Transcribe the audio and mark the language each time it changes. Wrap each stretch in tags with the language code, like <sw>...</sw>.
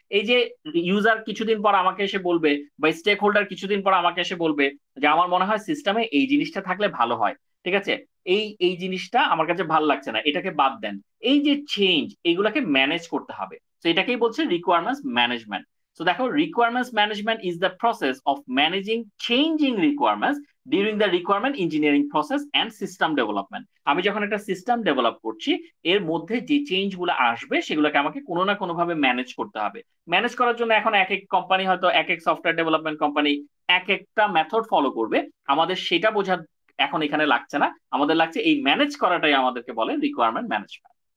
<bn>এই যে ইউজার কিছুদিন পর আমাকে এসে বলবে, বা স্টেক হোল্ডার কিছুদিন পর আমাকে এসে বলবে যে আমার মনে হয় সিস্টেমে এই জিনিসটা থাকলে ভালো হয়, ঠিক আছে, এই জিনিসটা আমার কাছে ভালো লাগছে না, এটাকে বাদ দেন। এই যে চেঞ্জ, এগুলাকে ম্যানেজ করতে হবে। তো এটাকেই বলছে রিকোয়ারমেন্টস ম্যানেজমেন্ট।</bn> <en>So দেখো, requirements management is the process of managing changing requirements during the requirement engineering process and system development.</en> <bn>আমি যখন একটা সিস্টেম ডেভেলপ করছি, এর মধ্যে যে চেঞ্জ গুলো আসবে সেগুলোকে আমাকে কোনো না কোনো ভাবে ম্যানেজ করতে হবে। ম্যানেজ করার জন্য এখন এক এক কোম্পানি, হয়তো এক এক সফটওয়্যার ডেভেলপমেন্ট কোম্পানি এক একটা মেথড ফলো করবে। আমাদের সেটা বোঝা এখন এখানে লাগছে না, আমাদের লাগছে এই ম্যানেজ করাটাই আমাদেরকে বলে রিকোয়ারমেন্ট ম্যানেজমেন্ট।</bn>